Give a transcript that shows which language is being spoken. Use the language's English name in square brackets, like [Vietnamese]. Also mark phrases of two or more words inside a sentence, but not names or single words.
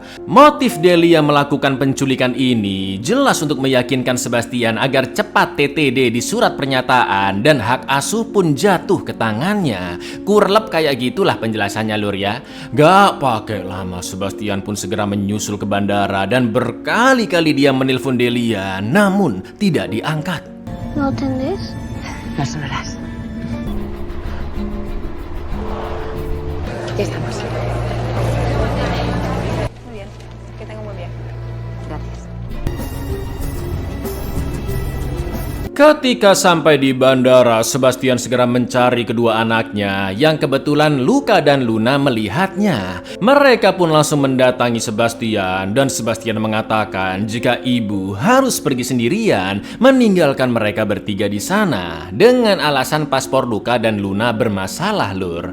[Indonesian] Motif Delia melakukan penculikan ini jelas untuk meyakinkan Sebastian agar cepat TTD di surat pernyataan dan hak asuh pun jatuh ke tangannya. Kurlep kayak gitulah penjelasannya, Lur ya. Gak pakai lama, Sebastian pun segera menyusul ke bandara dan berkali-kali dia menelpon Delia, namun tidak diangkat. [Spanish] ¿No atendés? No sonoras. Ya estamos. Muy bien, que tenga un buen viaje. Gracias. [Indonesian] Ketika sampai di bandara, Sebastian segera mencari kedua anaknya yang kebetulan Luca dan Luna melihatnya. Mereka pun langsung mendatangi Sebastian dan Sebastian mengatakan jika ibu harus pergi sendirian meninggalkan mereka bertiga di sana dengan alasan paspor Luca dan Luna bermasalah, Lur.